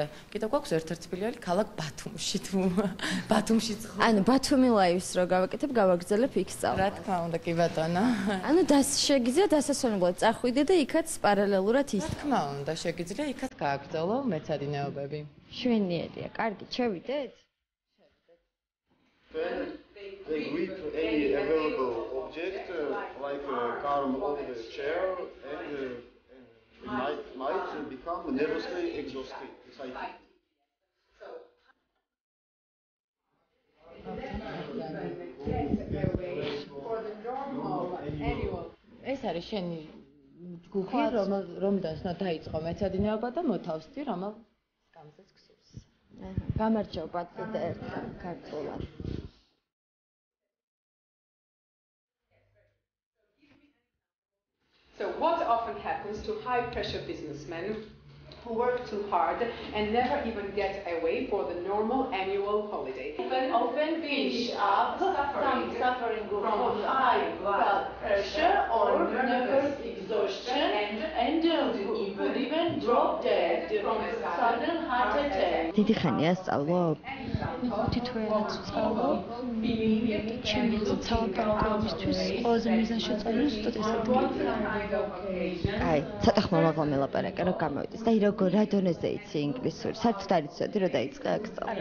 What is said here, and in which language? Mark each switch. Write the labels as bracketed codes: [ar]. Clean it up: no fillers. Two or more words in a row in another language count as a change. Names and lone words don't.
[ka] კიდევ გვაქვს ერთ-ერთი ფილიალი ქალაქ ბათუმში თუ ბათუმშიც ხო? ანუ ბათუმი ლაივს რო გავაკეთებ, გავაგრძელებ იქ სწავლა. რა თქმა უნდა, კი ბატონო. ანუ შეგიძლია დასასვენებლად წახვიდე და იქაც პარალელურად ის. რა თქმა უნდა, შეგიძლია იქაც გააგრძელო მეცადინეობები. შვენიერია, კარგი, შევიდეთ? [en] They grip any available object, like arm of the chair, and might become nervously exhausted. For the normal annual. [ka] ეს არის შენი ჯგუფი, რომდან დაიწყო მეცადინეობა და მოთავსდი, რომელ გამზეს გსურს. გამარჯობა და ერთხელ ქართულად. [en] So what often happens to high-pressure businessmen who work too hard and never even get away for the normal annual holiday? Often finish up suffering from high blood pressure or nervous exhaustion and could even drop dead from a sudden heart attack. [ka] დიდი ხანია სწავლობ? ხუთი თვერაც ვსწავლობ. ჩემი ცალკეობისთვის ყველაზე მიზანშეწონილი ზუსტად ეს ადგილია. აი, ცოტა ხმა მაგალ მელაპარაკე, რომ გამოვიდეს. და როგორ რა დონეზე იცი ინგლისური? საერთოდ არ იცოდი, რომ დაიწყე აქ სწავლა.